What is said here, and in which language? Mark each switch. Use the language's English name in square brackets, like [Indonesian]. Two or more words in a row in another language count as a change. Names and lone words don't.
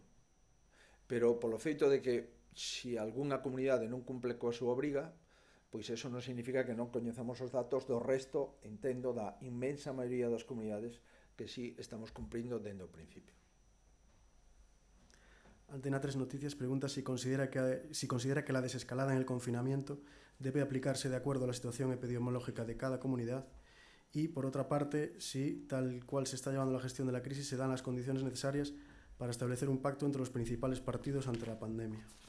[Galician] Pero polo feito de que se algunha comunidade non cumple coa súa obriga, pois eso non significa que non coñezamos os datos do resto, entendo, da inmensa maioría das comunidades que sí estamos cumprindo dende o principio. [Spanish] Antena 3 Noticias pregunta si considera que la desescalada en el confinamiento debe aplicarse de acuerdo a la situación epidemiológica de cada comunidad y, por otra parte, si, tal cual se está llevando la gestión de la crisis, se dan las condiciones necesarias para establecer un pacto entre los principales partidos ante la pandemia.